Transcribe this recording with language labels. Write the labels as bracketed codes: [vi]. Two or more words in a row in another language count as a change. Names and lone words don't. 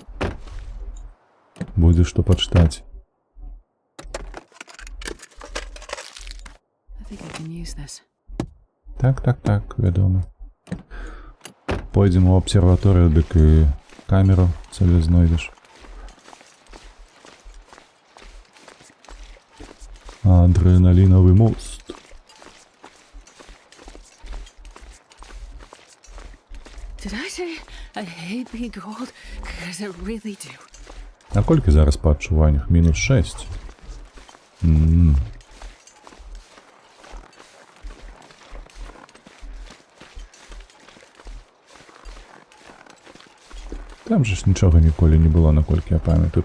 [be] Будзе што пачытаць. Так, вядома. Пойдзем у абсерваторыю, дык і камеру сабе знойдзеш. [ru] Адреналиновый мост. [en] Did I say I hate being cold? Because I really do. [be] А колькі зараз па адчуваннях? Мінус 6. Там же ж нічога ніколі не было, наколькі я памятаю.